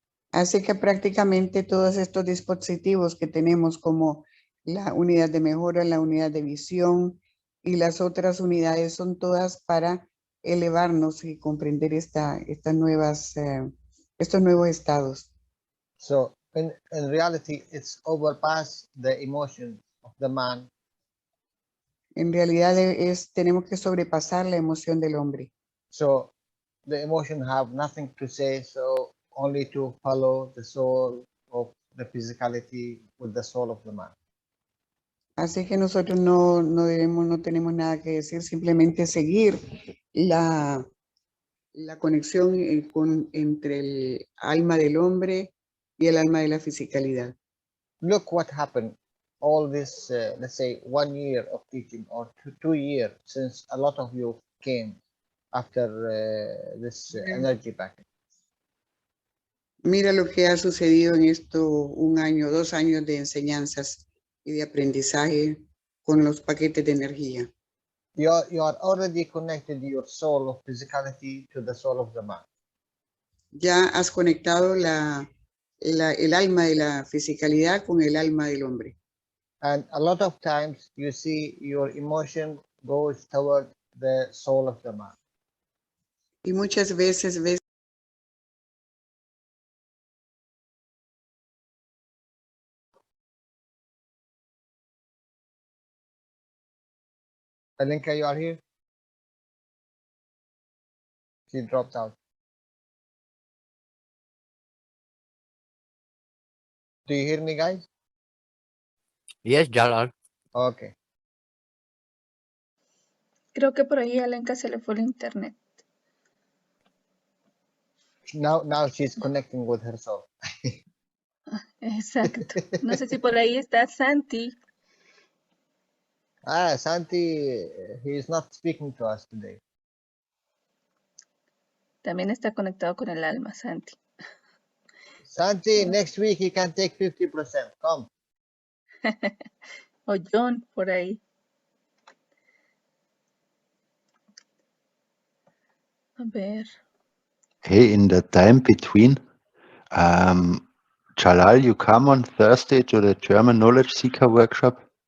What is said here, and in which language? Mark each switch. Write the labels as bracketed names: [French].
[Spanish] Así que prácticamente todos estos dispositivos que tenemos como la unidad de mejora, la unidad de visión y las otras unidades son todas para elevarnos y comprender estos nuevos estados. [English] So in reality, it's overpass the emotion of the man. [Spanish] En realidad tenemos que sobrepasar la emoción del hombre. [English] So the emotion have nothing to say, so only to follow the soul of the physicality with the soul of the man. [Spanish] Así que nosotros no tenemos nada que decir, simplemente seguir la conexión entre el alma del hombre y el alma de la fisicalidad. [English] Look what happened all this, let's say 1 year of teaching or 2 years since a lot of you came after this energy package. [Spanish] Mira lo que ha sucedido en esto 1 año, 2 años de enseñanzas y de aprendizaje con los paquetes de energía. [English] You are already connected your soul of physicality to the soul of the man. [Spanish] Ya has conectado el alma de la fisicalidad con el alma del hombre. [English] And a lot of times you see your emotion goes toward the soul of the man. [Spanish] Y muchas veces ves [English] Alinka, you are here? She dropped out. Do you hear me, guys? Yes, Jalal. Okay. [Spanish] Creo que por ahí a Alenka se le fue el internet. [English] Now she's connecting with her soul. [Spanish] Exacto. No sé si por ahí está Santi. [English] Santi, he is not speaking to us today. [Spanish] También está conectado con el alma, Santi. [English] Santi, next week he can take 50%. Come. [Spanish] O John, por ahí. A ver. [English] Hey, in the time between, Jalal, you come on Thursday to the German Knowledge Seeker workshop?